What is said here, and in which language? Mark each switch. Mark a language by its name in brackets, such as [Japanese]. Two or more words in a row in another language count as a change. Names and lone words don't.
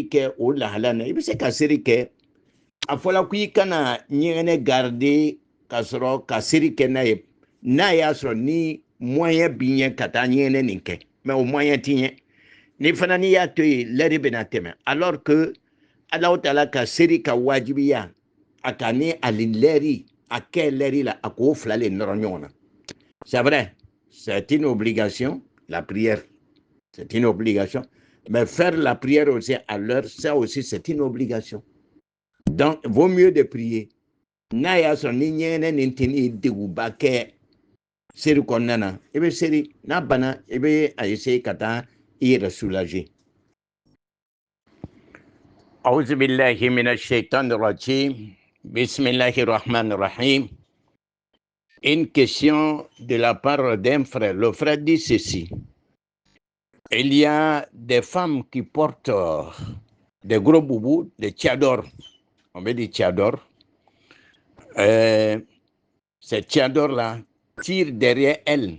[Bambara] kɛ o lahala na i bɛ se ka seli kɛ a fɔla ko i kana ɲɛgɛnɛ garder ka sɔrɔ ka seli kɛ n'a ye n'a y'a sɔrɔ ni moyen b'i ɲɛ ka taa ɲɛgɛnɛ nin kɛ mɛ o moyen t'i ɲɛ ni fana n'i y'a to yen l'heure bɛna tɛmɛ alors que Alahu Taala ka seli ka wajibiya a ka ni ali l'heure a kɛ l'heure la a k'o fila le nɔrɔ ɲɔgɔn na [French] c'est vrai c'est une obligation la prière c'est une obligation mais faire la prière aussi à l'heure ça aussi c'est une obligation donc vaut mieux de prier [Bambara] n'a y'a sɔrɔ ni ɲɛgɛnɛ nin tɛ ni degunba kɛ seli kɔnɔna na i bɛ seli n'a banna i bɛ a essayer ka taa i yɛrɛ soulager. [Arabic] أعوذ بالله من الشيطان الرجيم بسم الله الرحمن الرحيم. [French] Une question de la part d'un frère. Le frère dit ceci. Il y a des femmes qui portent des gros boubous, des tchadors. On veut dire tchadors. Ces tchadors-là tirent derrière elles.